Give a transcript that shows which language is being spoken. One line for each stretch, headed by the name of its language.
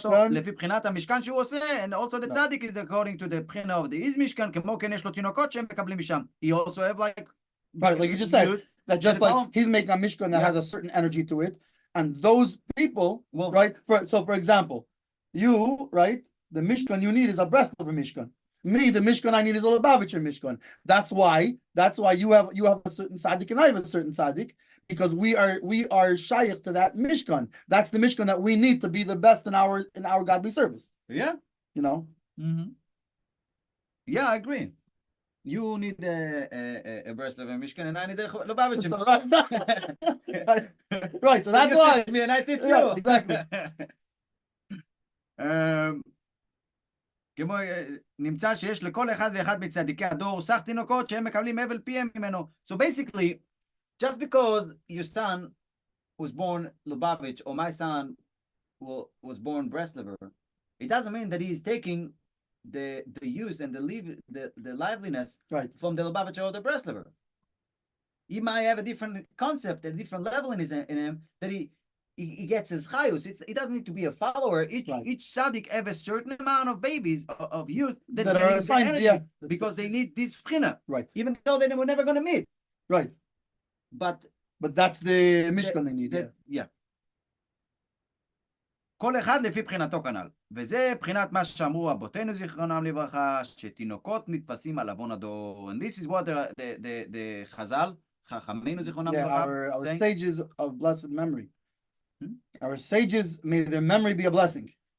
Hebrew: לפי בחינת המשכן שהוא עושה,
English: and also the tzaddik is according to the בחינה of the his משכן,
Hebrew: כמו כן יש לו תינוקות שהם מקבלים משם.
English: He also have like you just said, that just like he's making a mishkan that has a certain energy to it, and those people, right? For example, you, right? The mishkan you need is a Breslover mishkan. Me, the mishkan I need is a Lubavitcher mishkan. That's why you have a certain tzaddik and I have a certain tzaddik. Because we are shaykh to that mishkan. That's the mishkan that we need to be the best in our godly service. Yeah, you know. Mm-hmm. Yeah, I agree. You need a Breslover mishkan, and I need a Lubavitcher. Right. So that's why. Me and I teach you. Yeah, exactly.
Hebrew: כמו נמצא שיש לכל אחד ואחד מצדיקי הדור סך תינוקות שהם מקבלים הבל פיהם ממנו.
English: So basically, just because your son was born Lubavitch or my son was born Breslover, it doesn't mean that he is taking the youth and the liveliness from the Lubavitch or the Breslover. He might have a different concept, a different level in him that he gets his chayus. It doesn't need to be a follower. Each tzaddik have a certain amount of babies of youth that are assigned because they need this bchina, even though they were never going to meet. Right. But that's the mishkan they need. Yeah.
Hebrew: כל אחד לפי בחינתו כנ"ל. וזה בחינת מה שאמרו אבותינו זיכרונם לברכה, שתינוקות נתפסים על עוון הדור.
English: And this is what the חז"ל,
Hebrew: חכמינו זיכרונם לברכה,
English: our sages of blessed memory. Our sages, may their memory be a blessing.